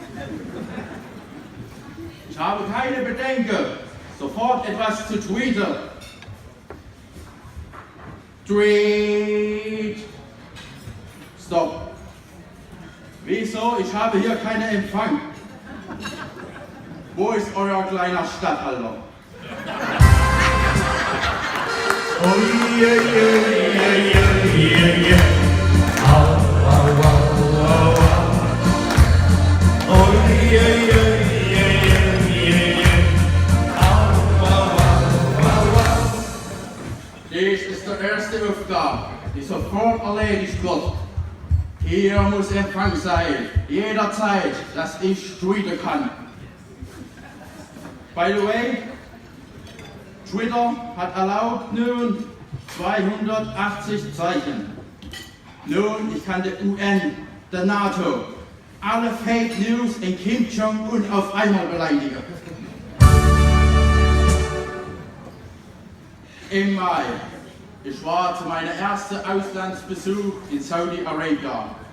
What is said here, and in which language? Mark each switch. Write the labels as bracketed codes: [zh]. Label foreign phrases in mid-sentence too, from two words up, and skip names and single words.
[de] Ich habe keine Bedenken, sofort etwas zu tweeten. Tweet. Stopp. Wieso? Ich habe hier keinen Empfang. Wo ist euer kleiner Statthalter? [en] Oh yeah, yeah, yeah, yeah, yeah, yeah. Oh, oh, oh, oh, oh. Oh yeah, yeah, yeah, yeah, yeah, yeah. Oh, oh, oh, oh, oh. [de] Dies ist die erste Aufgabe, die sofort erledigt wird. Hier muss Empfang sein, jederzeit, dass ich tweeten kann. [en] By the way, [de] Twitter hat erlaubt nun 280 Zeichen. Nun, ich kann der UN, der NATO, alle [en] Fake News [de] in Kim Jong-un auf einmal beleidigen. Im Mai, ich war zu meinem ersten Auslandsbesuch in Saudi-Arabien.